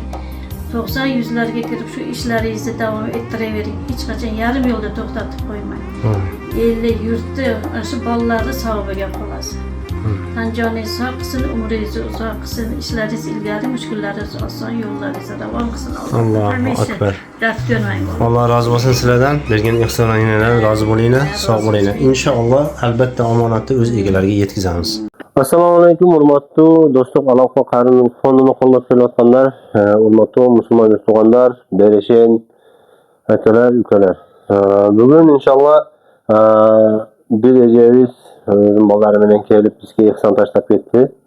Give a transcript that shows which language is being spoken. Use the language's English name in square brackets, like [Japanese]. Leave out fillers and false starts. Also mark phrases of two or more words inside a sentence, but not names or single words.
[Uzbek] 90-100larga kirib shu ishlaringizni davom ettiravering. Hech qachon yarim yo'lda to'xtatib qo'ymang. Elli yurtni shu bolalarni savobiga qolasiz. Tan joningiz sog' qilsin, umringizni uzoq qilsin, ishlaringiz ilgari, mushkullaringiz oson, yo'llaringiz ravon qilsin. Allohu akbar. Dard ko'rmang. [Turkish] Allah razı olsun sizlerden. [Uzbek] Bergen ihsanlardan razı bo'linglar, sog' bo'linglar. İnşallah albatta omonatni o'z egalariga yetkazamiz. Assalomu alaykum, hurmatli do'stlar, aloqa qarim fondini qo'llab kelayotganlar, hurmatli musulmon do'stlar, berishin, akalar, ukalar. Bugun inshaalloh bir ejeriz bolalar bilan kelib bizga ihson tashlab ketdi.